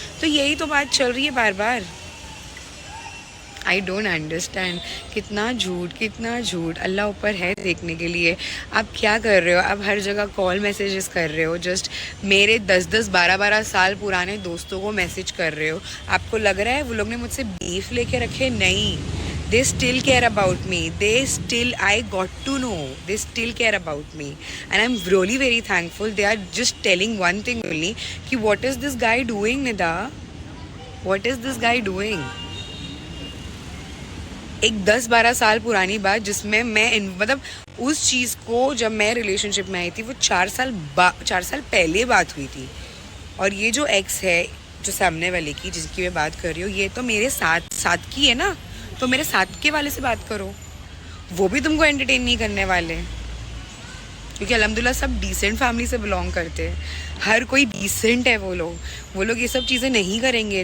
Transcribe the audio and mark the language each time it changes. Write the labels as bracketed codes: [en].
[hi] तो यही तो बात चल रही है बार बार। आई डोंट अंडरस्टैंड, कितना झूठ। अल्लाह ऊपर है देखने के लिए। आप क्या कर रहे हो? आप हर जगह कॉल मैसेजेस कर रहे हो, जस्ट मेरे 10-10 12-12 साल पुराने दोस्तों को मैसेज कर रहे हो। आपको लग रहा है वो लोग ने मुझसे बीफ लेके रखे? [en] नहीं, they still care about me, I got to know they still care about me and I'm really very thankful. They are just telling one thing only कि what is this guy doing, Nida, what is this guy doing? [hi] एक 10-12 साल पुरानी बात जिसमें मैं मतलब उस चीज़ को जब मैं रिलेशनशिप में आई थी वो 4 साल पहले बात हुई थी। और ये जो एक्स है, जो सामने वाले की जिसकी मैं बात कर रही हूँ, ये तो मेरे साथ की है ना, तो मेरे साथ के वाले से बात करो, वो भी तुमको एंटरटेन नहीं करने वाले, क्योंकि अल्हम्दुलिल्लाह सब डिसेंट फैमिली से बिलोंग करते हैं, हर कोई डिसेंट है। वो लोग ये सब चीज़ें नहीं करेंगे।